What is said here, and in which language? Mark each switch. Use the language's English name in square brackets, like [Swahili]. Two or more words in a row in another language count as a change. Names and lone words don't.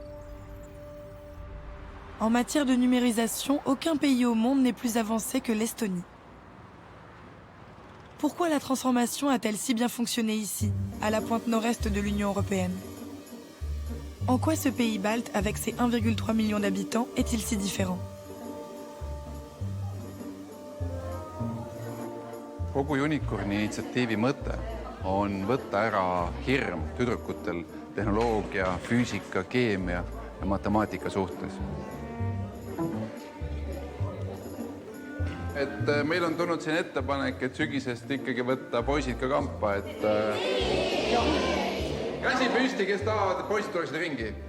[French] En matière de numérisation, aucun pays au monde n'est plus avancé que l'Estonie. Pourquoi la transformation a-t-elle si bien fonctionné ici, à la pointe nord-est de l'Union européenne? En quoi ce pays balte, avec ses 1,3 million d'habitants, est-il si différent? [Estonian] Kogu Unicorni initsiatiivi mõte on võtta ära hirm tüdrukutel tehnoloogia, füüsika, keemia ja matemaatika suhtes. Et meil on tulnud siin ettepanek, et sügisest ikkagi võtta poisid ka kampa, et käsi püsti, kes tahavad, et poisid tuleksid ringi.